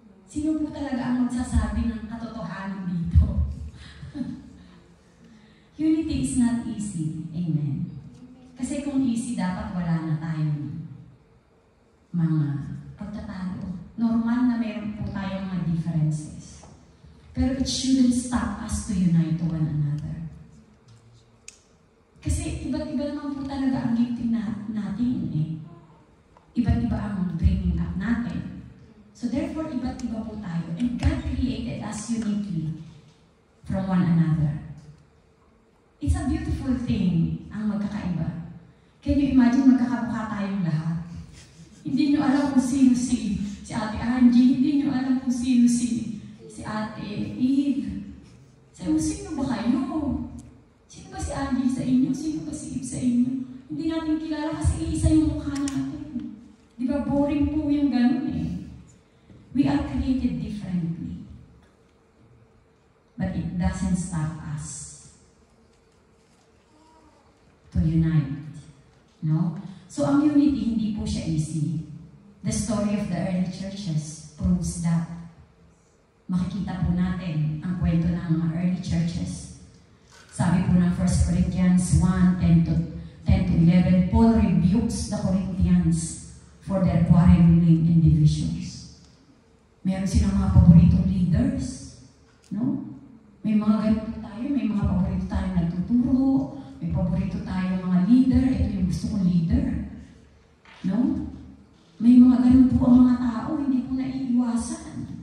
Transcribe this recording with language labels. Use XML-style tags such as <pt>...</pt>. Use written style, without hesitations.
<tl>Sino po talaga ang magsasabi ng katotohanan dito?</tl> <en>Unity is not easy.</en> <tl>Amen. Kasi kung easy, dapat wala na tayong mga pagtatalo. Normal na meron po tayong mga differences.</tl> <en>Pero it shouldn't stop us to unite to one another.</en> <tl>Kasi iba't iba naman po talaga ang gifting natin eh. Iba't iba ang bringing up natin. So therefore, iba't iba po tayo.</tl> <en>And God created us uniquely from one another. It's a beautiful thing</en> <tl>ang magkakaiba.</tl> <en>Can you imagine</en> <tl>magkakamukha tayong lahat? Hindi nyo alam kung sino si Ate Angie, hindi nyo alam kung sino si Ate Eve. Sabi mo, sino ba kayo? Sino ba si Angie sa inyo? Sino ba si Eve sa inyo? Hindi natin kilala kasi iisa yung mukha natin. Di ba boring po yung ganun eh.</tl> <en>We are created differently. But it doesn't stop us to unite. No?</en> <tl>So ang unity, hindi po siya easy.</tl> <en>The story of the early churches proves that.</en> <tl>Makikita po natin ang kwento ng mga early churches. Sabi po ng</tl> <en>1 Corinthians 1:10-11, Paul rebukes the Corinthians for their quarreling and divisions.</en> <tl>Meron silang mga paboritong leaders. No? May mga ganito tayo, may mga paborito tayong nagtuturo, may paborito tayong mga leader, ito yung gusto kong leader. No? May mga ganun po ang mga tao, hindi po naiiwasan.</tl>